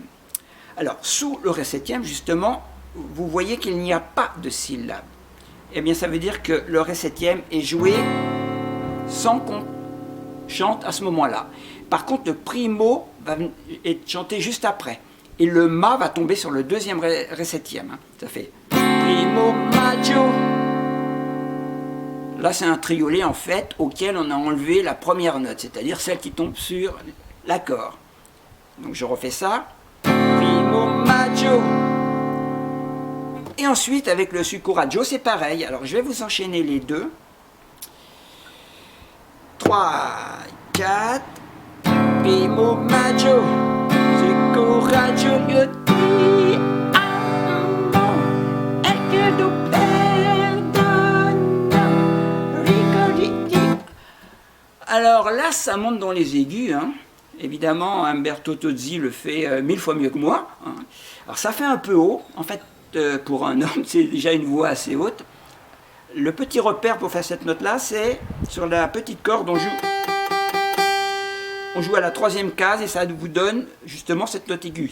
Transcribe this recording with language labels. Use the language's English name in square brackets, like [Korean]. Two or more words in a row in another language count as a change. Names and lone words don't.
[French] Alors, sous le ré septième, justement, vous voyez qu'il n'y a pas de syllabe. Eh bien, ça veut dire que le ré septième est joué sans qu'on chante à ce moment-là. Par contre, le primo va être chanté juste après. Et le ma va tomber sur le deuxième ré septième. Hein. Ça fait [Italian] primo maggio. [French] Là, c'est un triolet en fait auquel on a enlevé la première note, c'est-à-dire celle qui tombe sur l'accord. Donc je refais ça. [Italian] Primo maggio. [French] Et ensuite, avec le succoraggio, c'est pareil. Alors je vais vous enchaîner les deux. 3, 4. [Italian] Primo maggio. Succoraggio, io ti amo. E che tu perdono. Ricorditi. [French] Alors là, ça monte dans les aigus. Hein. Évidemment, Umberto Tozzi le fait 1000 fois mieux que moi. Hein. Alors ça fait un peu haut. En fait, pour un homme, c'est déjà une voix assez haute. Le petit repère pour faire cette note-là, c'est sur la petite corde, on joue à la troisième case et ça vous donne justement cette note aiguë.